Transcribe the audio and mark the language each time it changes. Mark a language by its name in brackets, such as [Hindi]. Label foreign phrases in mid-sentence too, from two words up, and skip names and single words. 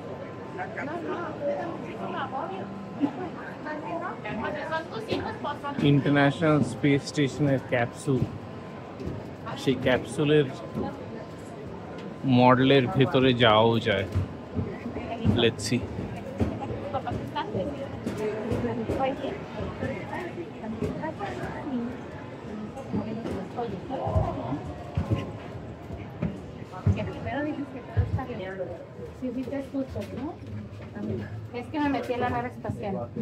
[Bangla] ইন্টারন্যাশনাল স্পেস স্টেশনের ক্যাপসুল, সেই ক্যাপসুলের মডেলের ভেতরে যাওয়াও যায়। [English] let's see. [Spanish] Si viste fotos, ¿no? Es que me metí en la nave espacial.